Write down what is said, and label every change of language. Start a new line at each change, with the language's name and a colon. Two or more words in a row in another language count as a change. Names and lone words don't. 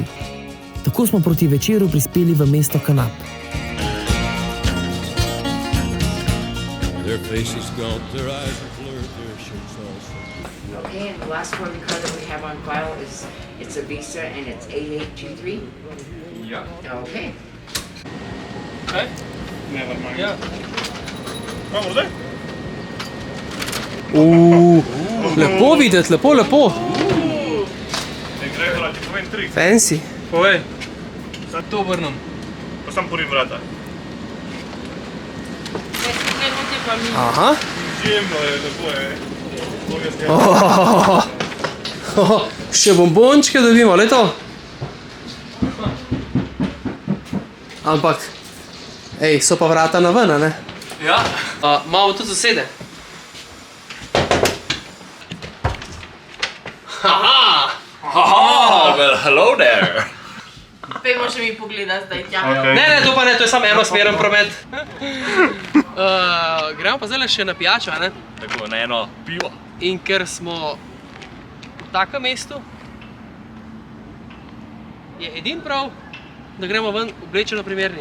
Slovenian: Tako smo proti večeru prispeli v mesto Kanab.
English: Their faces gaunt, their eyes are blurred, their shirts also. Okay, and the last card that we have on file is, it's a Visa and it's 8823.
Slovenian: Ja. Okay. Ja. Imamo zdaj? Lepo videti, lepo. Ne gre, ti povem 3. Fancy. Povej. To vrnem. Pa sam porim vrata. Aha. Izjemno je, lepo je. Še bombončke dobimo, le to. Ampak, ej, so pa vrata na ven, a ne? Ja. Imamo tudi sosede. Haha!
English: Oh, well, hello there.
Slovenian: Pejmo še mi pogleda zdaj tja. Ne, to pa ne, to je samo enosmeren promet. Gremo pa zdaj še na pijačo, ne? Tako, na eno pivo. In ker smo v takem mestu, je edin prav, da gremo ven oblečeno primerni.